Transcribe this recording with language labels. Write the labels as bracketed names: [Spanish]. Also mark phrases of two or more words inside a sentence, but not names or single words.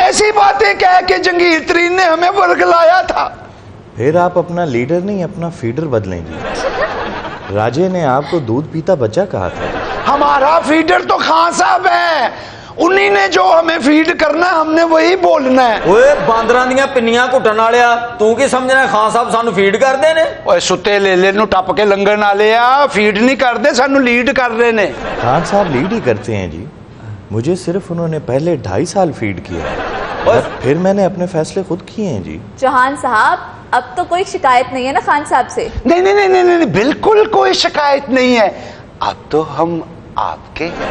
[Urdu] ایسی باتیں کہہ کے جہانگیر ترین نے ہمیں ورگلایا تھا۔ پھر آپ اپنا لیڈر نہیں اپنا فیڈر بدلیں جی۔ راجے نے آپ کو دودھ پیتا بچہ کہا تھا۔ ہمارا فیڈر تو خان صاحب ہے، انہی نے جو ہمیں فیڈ کرنا ہم نے وہی بولنا ہے۔ [Punjabi] اوے باندراں دیاں پنیاں گھٹن والیا، تو کی سمجھنا ہے خان صاحب سانو فیڈ کردے نے؟ اوے ستے لے نو ٹپ کے لنگن والے آ، فیڈ نہیں کردے، سانو لیڈ کر رہے نے۔ [Urdu] خان صاحب لیڈ ہی کرتے ہیں جی، مجھے صرف انہوں نے پہلے 2.5 سال فیڈ کیا، پھر میں نے اپنے فیصلے خود کیے ہیں جی۔ چوہان صاحب اب تو کوئی شکایت نہیں ہے نا خان صاحب سے؟ نہیں نہیں نہیں نہیں بالکل کوئی شکایت نہیں ہے، اب تو ہم آپ کے ہیں۔